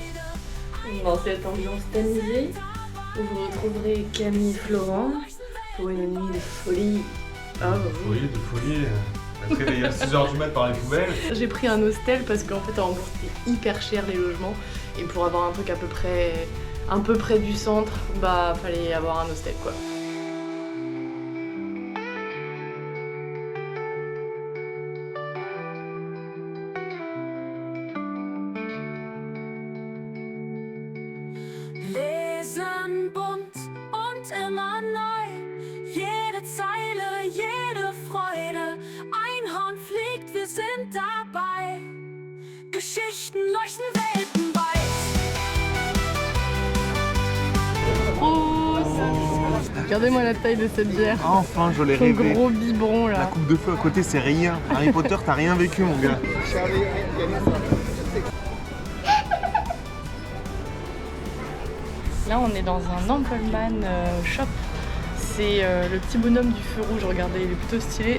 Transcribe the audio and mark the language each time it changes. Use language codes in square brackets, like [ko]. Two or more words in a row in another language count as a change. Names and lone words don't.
[fr] Dans cette ambiance tamisée, où vous retrouverez Camille et Florent pour une nuit de folie. Ah bah oui. De folie. On se réveille à 6h du mat par les poubelles. J'ai pris un hostel parce qu'en fait à Hambourg c'était hyper cher les logements. Et pour avoir un truc à peu près, un peu près du centre, bah fallait avoir un hostel quoi. [de] Lesen bunt und immer neu, jede Zeile, jede Freude. Einhorn fliegt, wir sind dabei. Geschichten leuchten weltenweit. [fr] Prost. Regardez-moi la taille de cette bière. Enfin, je l'ai Son rêvé. gros biberon La là. coupe de feu à côté, c'est rien. Harry Potter, t'as rien vécu, mon gars. Là, on est dans un Ampleman shop. C'est le petit bonhomme du feu rouge. Regardez, il est plutôt stylé.